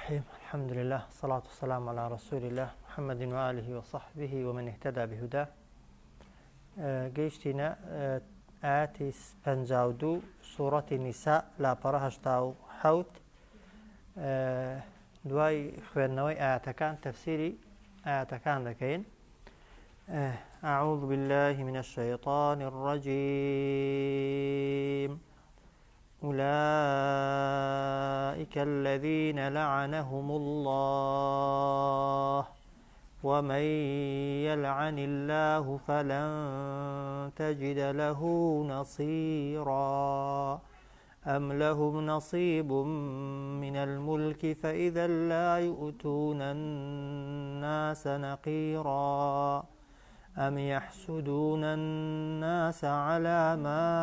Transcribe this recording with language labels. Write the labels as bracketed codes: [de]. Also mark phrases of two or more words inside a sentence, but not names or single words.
[ar] الرحيم. الحمد لله، الصلاة والسلام على رسول الله محمد وآله وصحبه ومن اهتدى بهداه. [ckb] گەیشتینە ئاەتی 52 سوورەتی نیسا لاپەڕە 87. دوای خوێندنەوەی ئاەتەکان تەفسیری ئاەتەکان دەکەین. [ar] أعوذ بالله من الشيطان الرجيم. أولئك الذين لعنهم الله ومن يلعن الله فلن تجد له نصيرا أم لهم نصيب من الملك فإذا لا يؤتون الناس نقيرا أم يحسدون الناس على ما